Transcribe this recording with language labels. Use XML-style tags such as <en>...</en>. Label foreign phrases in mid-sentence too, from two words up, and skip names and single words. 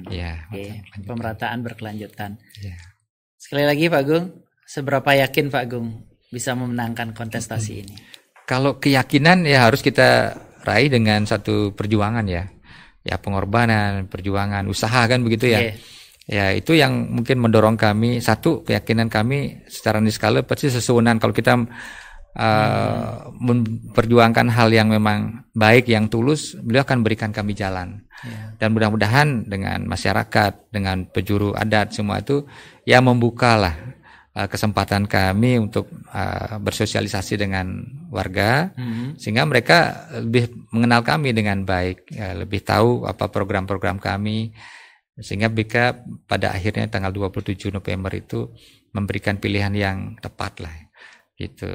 <id>Pemerataan berkelanjutan. Sekali lagi Pak Gung, seberapa yakin Pak Gung bisa memenangkan kontestasi ini? Kalau keyakinan ya harus kita raih dengan satu perjuangan ya pengorbanan, perjuangan, usaha kan begitu ya. Ya itu yang mungkin mendorong kami. Satu, keyakinan kami secara niskala pasti sesuunan kalau kita memperjuangkan hal yang memang baik, yang tulus, beliau akan berikan kami jalan. Dan mudah-mudahan dengan masyarakat, dengan penjuru adat semua itu ya membukalah kesempatan kami untuk bersosialisasi dengan warga, sehingga mereka lebih mengenal kami dengan baik, lebih tahu apa program-program kami, sehingga mereka pada akhirnya tanggal 27 November itu memberikan pilihan yang tepat lah, gitu.</id>